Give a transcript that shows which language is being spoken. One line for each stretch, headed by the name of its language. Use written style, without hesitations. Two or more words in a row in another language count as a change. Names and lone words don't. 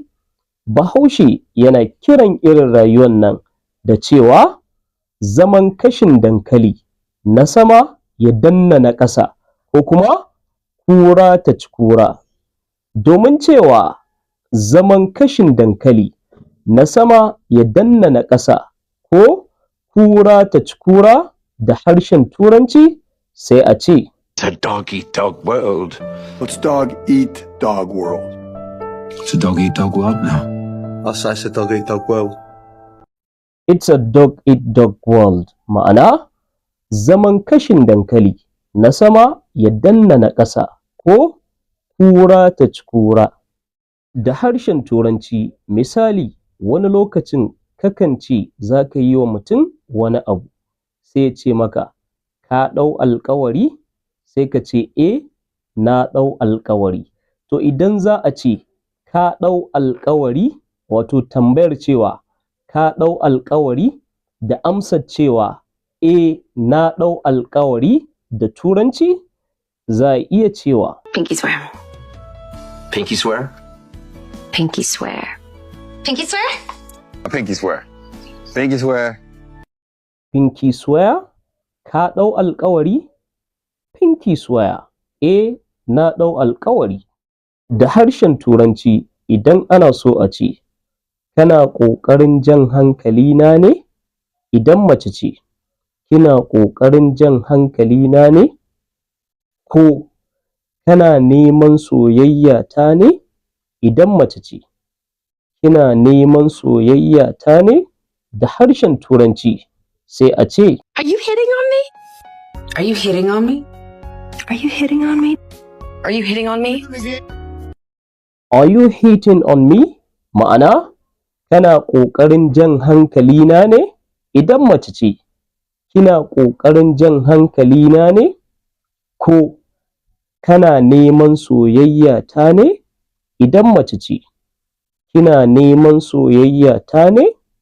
Hausa: Bahaushe yana kiran irin rayuwar nan da cewa zaman kashin dankali na sama ya danna na ƙasa ko kuma kura ta ci kura. Domin cewa zaman kashin dankali na sama ya danna na ƙasa ko kura ta ci kura da harshen Turanci sai a ce
English: It's a dog-eat-dog world. Let's dog eat dog world. It's a dog-eat-dog world now. It's a dog eat dog world. It's a dog eat dog world,
Hausa: ma'ana zaman kashin dankali na sama ya danna na ƙasa ko kura ta ci kura. Da harshen Turanci misali wani lokacin kakan ce za ka yi wa mutum wani abu sai ya ce maka ka ɗau alƙawari sai ka ce na ɗau alƙawari. To idan za a ce ka ɗau alƙawari wato tambayar cewa ka ɗau alƙawari da amsar cewa na ɗau alƙawari da Turanci za a iya cewa
English: Pinky swear. Pinky swear? Pinky swear. Pinky swear? A pinky swear. Pinky swear. Pinky swear,
Hausa: ka ɗau alƙawari?
English: Pinky swear,
Hausa: na ɗau alƙawari. Da harshen Turanci idan ana so a ce kana ƙoƙarin jan hankalina ne? Idan mace ce, kina ƙoƙarin jan hankalina ne? Ko kana neman soyayya ta ne? Idan mace ce, kina neman soyayya ta ne? Da harshen Turanci sai a ce
English: Are you hitting on me? Are you hitting on me? Are you hitting on me? Are you hitting on me? Are you hitting on me?
Hausa: Ma'ana, kana ƙoƙarin jan hankalina ne? Idan mace ce, kina ƙoƙarin jan hankalina ne? Ko kana neman soyayya ta ne? Idan mace ce, kina neman soyayya ta ne?